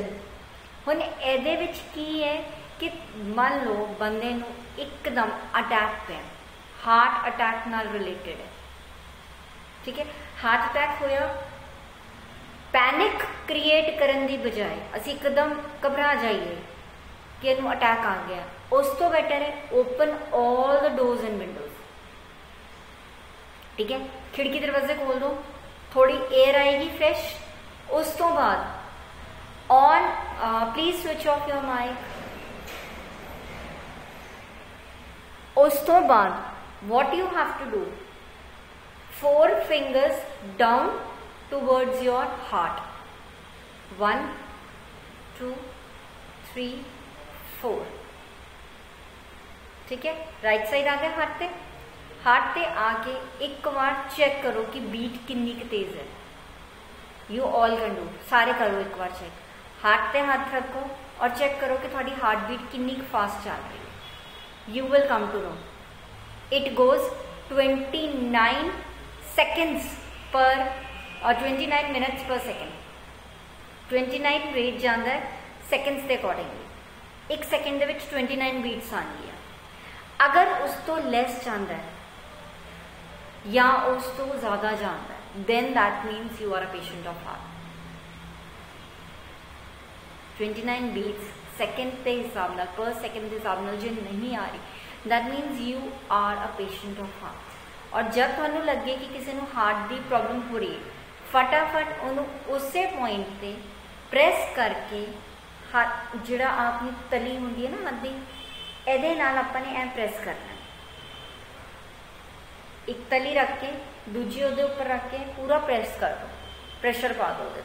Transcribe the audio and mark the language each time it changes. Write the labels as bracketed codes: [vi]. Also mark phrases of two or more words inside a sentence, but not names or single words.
[pa] ਹੁਣ ਇਹਦੇ ਵਿਚ ਕੀ ਹੈ ਕਿ ਮੰਨ ਲਓ ਬੰਦੇ ਨੂੰ ਇੱਕਦਮ ਅਟੈਕ ਪਏ, [en] heart attack [pa] ਨਾਲ ਰਿਲੇਟਿਡ ਹੈ, ਠੀਕ ਹੈ, [en] heart attack [pa] होया, [en] panic create [pa] ਕਰਨੇ ਕੀ ਬਜਾਏ ਅਸੀਂ ਇੱਕਦਮ ਘਬਰਾ ਜਾਈਏ ਕਿ ਇਹਨੂੰ ਅਟੈਕ ਆ ਗਿਆ, ਉਸ ਤੋਂ ਬੈਟਰ ਹੈ [en] open all the doors and windows, [pa] ਠੀਕ ਹੈ, ਖਿੜਕੀ ਦਰਵਾਜ਼ੇ ਖੋਲ੍ਹ ਦਿਓ, ਥੋੜ੍ਹੀ ਏਅਰ ਆਏਗੀ ਫ੍ਰੈਸ਼। ਉਸ ਤੋਂ ਬਾਅਦ [en] on please switch off your mic. [pa] ਉਸ ਤੋਂ ਬਾਅਦ [en] what you have to do, 4 fingers down towards your heart, 1 2 3 4, [pa] ਠੀਕ ਹੈ, [en] right side [pa] ਆ ਗਿਆ ਹਾਰਟ ਤੇ ਆ ਕੇ ਇੱਕ ਵਾਰ ਚੈੱਕ ਕਰੋ ਕਿ ਬੀਟ ਕਿੰਨੀ ਤੇਜ਼ ਹੈ। [en] you all can do, [pa] ਸਾਰੇ ਕਰੋ ਇੱਕ ਵਾਰ ਚੈੱਕ, ਹਾਰਟ ਤੇ ਹੱਥ ਰੱਖੋ ਔਰ ਚੈੱਕ ਕਰੋ ਕਿ ਥੋੜ੍ਹੀ [en] heart beat [pa] ਕਿੰਨੀ ਫਾਸਟ ਚੱਲ ਰਹੀ ਹੈ। [en] You will come to know. It goes 29 seconds per or 29 minutes per second. [pa] 29 ਰੇਟ ਜਾਂਦਾ ਹੈ ਸੈਕਿੰਡਸ ਦੇ ਅਕੋਰਡਿੰਗਲੀ। 1 ਸੈਕਿੰਡ ਦੇ ਵਿੱਚ 29 ਬੀਟਸ ਆਉਂਦੀ ਹੈ। ਅਗਰ ਉਸ ਤੋਂ ਲੈਸ ਜਾਂਦਾ ਹੈ ਜਾਂ ਉਸ ਤੋਂ ਜ਼ਿਆਦਾ ਜਾਂਦਾ ਹੈ [en] then that means you are a patient of heart। [pa] 29 beats ਸੈਕਿੰਡ ਦੇ ਹਿਸਾਬ ਨਾਲ ਪਰ ਸੈਕਿੰਡ ਦੇ ਹਿਸਾਬ ਨਾਲ ਜੇ ਨਹੀਂ ਆ ਰਹੀ [en] that means you are a patient of heart। [pa] ਔਰ ਜਦ ਤੁਹਾਨੂੰ ਲੱਗੇ ਕਿ ਕਿਸੇ ਨੂੰ ਹਾਰਟ ਦੀ ਪ੍ਰੋਬਲਮ ਹੋ ਰਹੀ ਹੈ ਫਟਾਫਟ ਉਹਨੂੰ ਉਸੇ ਪੁਆਇੰਟ ਤੇ ਪ੍ਰੈਸ ਕਰਕੇ ਜਿਹੜਾ ਆਪਣੀ ਤਲੀ ਹੁੰਦੀ ਹੈ ਨਾ ਹੱਥ ਦੀ ਇਹਦੇ ਨਾਲ ਆਪਾਂ ਨੇ ਐ ਪ੍ਰੈਸ ਕਰਨਾ। ਇੱਕ ਤਲੀ ਰੱਖ ਕੇ ਦੂਜੀ ਉਹਦੇ ਉੱਪਰ ਰੱਖ ਕੇ ਪੂਰਾ ਪ੍ਰੈਸ ਕਰ ਦਿਓ, ਪ੍ਰੈਸ਼ਰ ਪਾ ਦਿਓ ਉਹਦੇ ਤੇ।